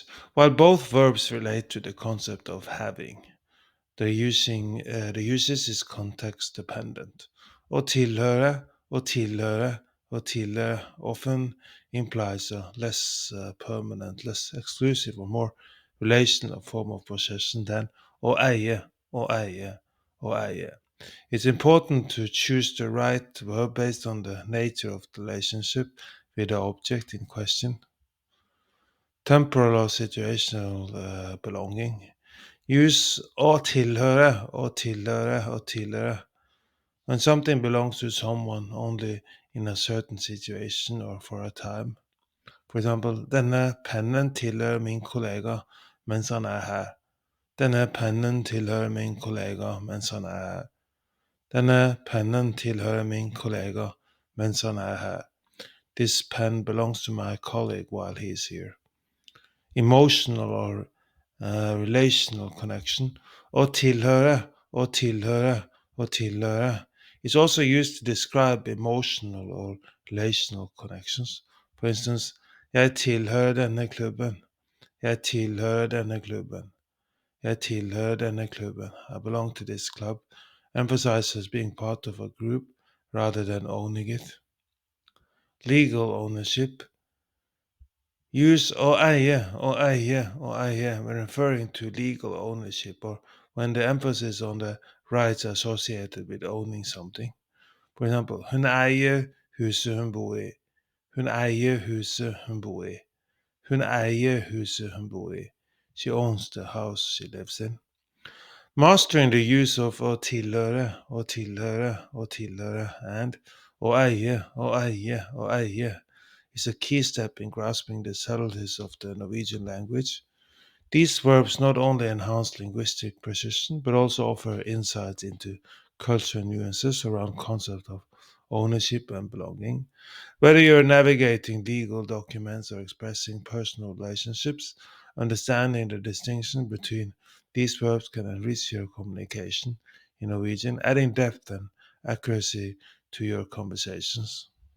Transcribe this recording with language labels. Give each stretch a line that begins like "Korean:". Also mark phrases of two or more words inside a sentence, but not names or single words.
English: While both verbs relate to the concept of having, the usage is context dependent.
Norwegian: Å tilhøre, å tilhøre, å tilhøre
English: often implies a less permanent, less exclusive, or more relational form of possession than
Norwegian: å eie, å eie, å eie.
English: It's important to choose the right verb based on the nature of the relationship with the object in question. Temporal or situational belonging. Use
Norwegian: å tilhøre, å tilhøre, å tilhøre
English: when something belongs to someone only in a certain situation or for a time. For example,
Norwegian: denne pennen tilhører min kollega mens han er her. Denne pennen tilhører min kollega mens han er her. Denne pennen tilhører min kollega mens han er her.
English: This pen belongs to my colleague while he is here. Emotional or relational connection.
Norwegian: Å tilhøre, å tilhøre, å tilhøre
English: is also used to describe emotional or relational connections. For instance,
Norwegian: jeg tilhører denne klubben. Jeg tilhører denne klubben. Jeg tilhører denne klubben.
English: I belong to this club. Emphasizes being part of a group rather than owning it. Legal ownership. Use
Norwegian: å eie, å eie, å eie
English: when referring to legal ownership or when the emphasis on the rights associated with owning something. For example,
Norwegian: hun eier huset hun bor i. Hun eier huset hun bor i. Hun eier huset hun bor i.
English: She owns the house she lives in. Mastering the use of
Norwegian: å tilhøre, å tilhøre, å tilhøre,
English: and
Norwegian: å eie, å eie, å eie
English: is a key step in grasping the subtleties of the Norwegian language. These verbs not only enhance linguistic precision, but also offer insights into cultural nuances around concept of ownership and belonging. Whether you're navigating legal documents or expressing personal relationships, understanding the distinction between these verbs can enrich your communication in Norwegian, adding depth and accuracy to your conversations.